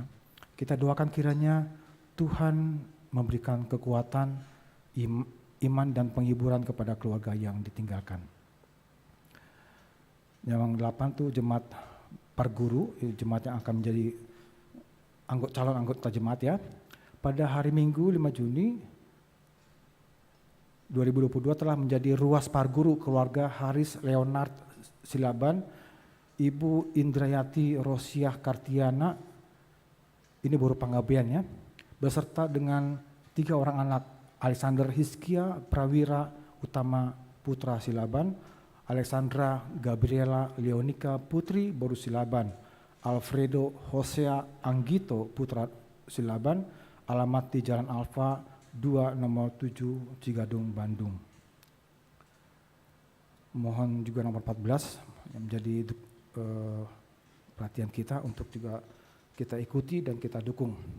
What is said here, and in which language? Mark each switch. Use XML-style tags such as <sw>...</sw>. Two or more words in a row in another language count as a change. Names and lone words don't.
<id>Kita doakan kiranya Tuhan memberikan kekuatan, iman dan penghiburan kepada keluarga yang ditinggalkan. Yang 8 tuh jemaat Parguru, jemaat yang akan menjadi calon anggota jemaat ya. pada hari Minggu 5 Juni 2022 telah menjadi ruas parguru keluarga Haris Leonard Silaban, Ibu Indrayati Rosiah Kartiana, ini baru penggabean ya, beserta dengan 3 orang anak, Alexander Hiskia Prawira Utama Putra Silaban, Alexandra Gabriela Leonika Putri Boru Silaban, Alfredo Hosea Anggito Putra Silaban, alamat di Jalan Alfa 2 nomor 7 Cigadung, Bandung. Mohon juga nomor 14 yang menjadi perhatian kita untuk juga kita ikuti dan kita dukung.</id>